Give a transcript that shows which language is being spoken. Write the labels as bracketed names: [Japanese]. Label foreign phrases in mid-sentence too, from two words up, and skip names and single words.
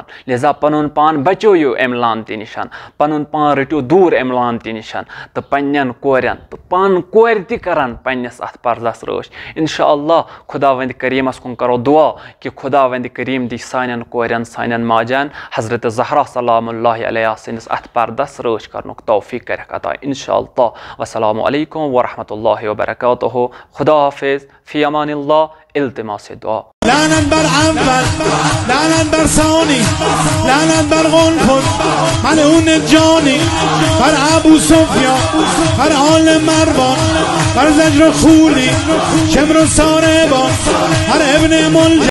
[Kashmiri] لہذا پنُن پان بچٲیِو امہِ لعنتہِ نِش پنُن پان رٔٹِو دوٗر امہِ لعنتہِ نِش تہٕ پننٮ۪ن کورٮ۪ن تہٕ پانہٕ کورِ تہِ کرن پننِس اتھ پردس رٲچھ [Arabic] انشاء اللہ [Kashmiri] خدا وندِ کریٖمس کُن کرو دعا کہِ خدا وندِ کریٖم دی سانٮ۪ن کورٮ۪ن سانٮ۪ن ماجن حضرت زہرا [Arabic] سلام اللہ علیہ [Kashmiri] سٕنٛدِس اتھ پردس رٲچھ کرنُک توفیٖق کرٮ۪کھ عطا [Arabic] انشاء اللہ والسلام علیکم ورحمۃ اللہ وبرکاتہ [Persian] خدا حافظ [Arabic] فی امان اللہ [Persian] التماس دعا لعنت بر اول لعنت بر ثانی لعنت بر غلفت ملعون الجانی بر ابو سفیان بر آل مروان بر زجر خولی شمر و ساربان بر ابن ملجم